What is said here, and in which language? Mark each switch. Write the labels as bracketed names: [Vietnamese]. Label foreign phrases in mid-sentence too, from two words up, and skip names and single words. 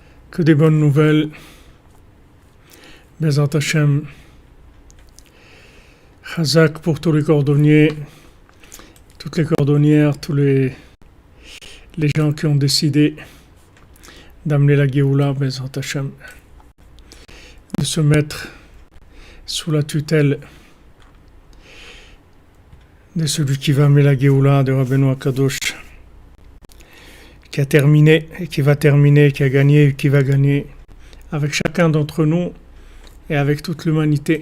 [French] que des bonnes nouvelles. [Hebrew] בעזרת השם. [French] Chazak pour tous les cordonniers, toutes les cordonnières, tous les gens qui ont décidé d'amener la Géoula, [Hebrew] בעזרת השם, [French] de se mettre sous la tutelle de celui qui va amener la Géoula, de Rabbeinu Akadosh, qui a terminé et qui va terminer, qui a gagné et qui va gagner, avec chacun d'entre nous et avec toute l'humanité.